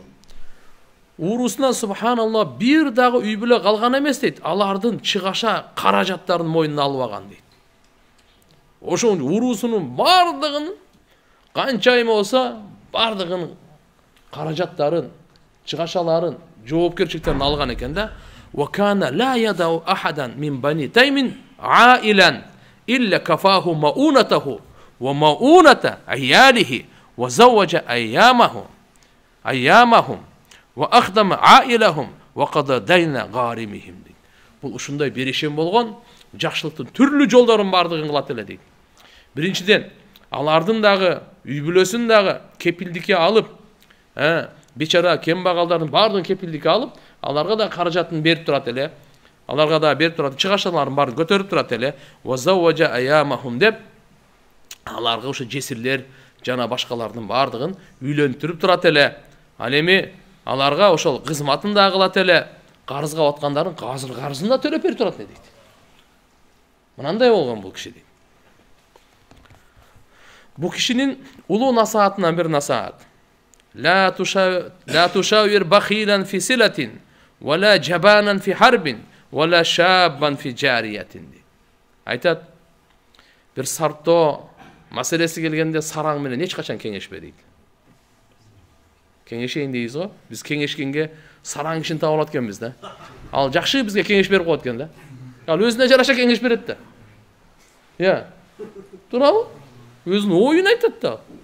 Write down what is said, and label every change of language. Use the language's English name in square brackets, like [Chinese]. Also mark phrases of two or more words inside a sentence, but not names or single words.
[Kyrgyz] Уруусунан субханаллах бир дагы үй бүлө калган эмес дейт. Алардын чыгаша каражаттарын мойнуна алып алган дейт. Ошон уруусунун бардыгын канча эме болсо бардыгын каражаттарын, чыгашаларын, жоопкерчиликтерин алган экен да. [Arabic] وكان لا يدع أحدا من بني تيم عائلا إلا كفاه مؤونته ومؤونة عياله وزوج أيامهم وأخدم عائلهم وقضى دين غارمهم. [Kyrgyz] Бул ушундай берешен болгон, жакшылыктын түрлүү жолдорун бардыгын кылат эле дейт. Биринчиден, алардын дагы үй бүлөсүн дагы кепилдикке алып, бечара кембагалдардын бардыгын кепилдикке алып, аларга да каражатын берип турат эле. Аларга да берип турат, чыгашаларын барын көтөрүп турат эле. [Arabic] وزوج أيامهم [Kyrgyz] деп аларга ошо жесирлер жана башкалардын бардыгын үйлөнтүрүп турат эле. Ал эми аларга ошол кызматын да кылат эле. Карызга баткандарын карызын да төлөп берип турат дейт. Мынандай болгон бул киши дейт. Бу кишинин улуу насаатынан бир насаат. [Arabic] لا تشاور بخيلا في صلة ولا جبانا في حرب ولا شابا في جارية. [Kyrgyz] Айтат, бир сарптоо маселеси келгенде сараң менен эч качан кеңешпе дейт. Кеңешейин дейбиз го. Биз кеңешкенге сараң кишини таап алат экенбиз да. Ал жакшы бизге кеңеш берип коет экен да. Ал өзүнө жараша кеңеш берет да. Туурабы? Өзүнүн оюн айтат да.